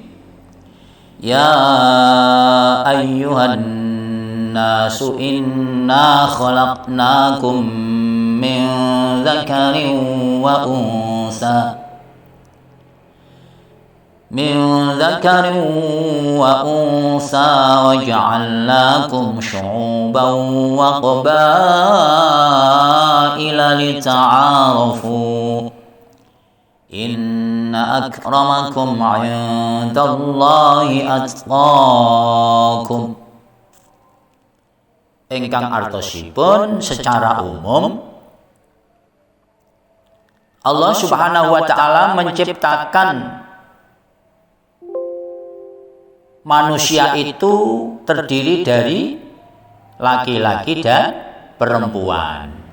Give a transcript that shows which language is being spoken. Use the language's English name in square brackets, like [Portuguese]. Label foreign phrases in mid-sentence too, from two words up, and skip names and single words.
[Arabic] يا أيها الناس إنا خلقناكم من ذكر وأنثى وجعلناكم شعوبا وقبائل لتعارفوا. إن أكرمكم عند الله أتقاكم. [Javanese] Ingkang artosipun [Indonesian] secara umum, Allah [Arabic] سبحانه وتعالى [Indonesian] menciptakan manusia itu terdiri dari laki-laki dan perempuan.